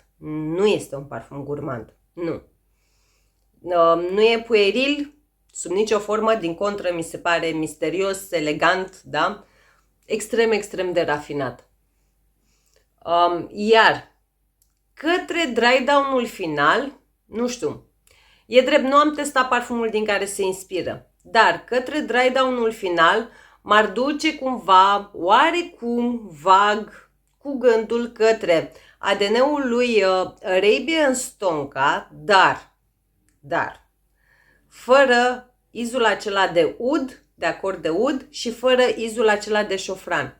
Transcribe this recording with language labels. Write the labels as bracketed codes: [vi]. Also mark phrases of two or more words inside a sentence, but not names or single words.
[ro] Nu este un parfum gurmand. Nu. Nu e pueril, sub nicio formă, din contră mi se pare misterios, elegant, da? Extrem, extrem de rafinat. Iar către [en] dry down-ul [ro] final, nu știu, e drept, nu am testat parfumul din care se inspiră, dar către [en] dry down-ul [ro] final m-ar duce cumva, oarecum vag, cu gândul către ADN-ul lui Arabian Stonka, dar, fără izul acela de ud, de acord de ud, și fără izul acela de șofran.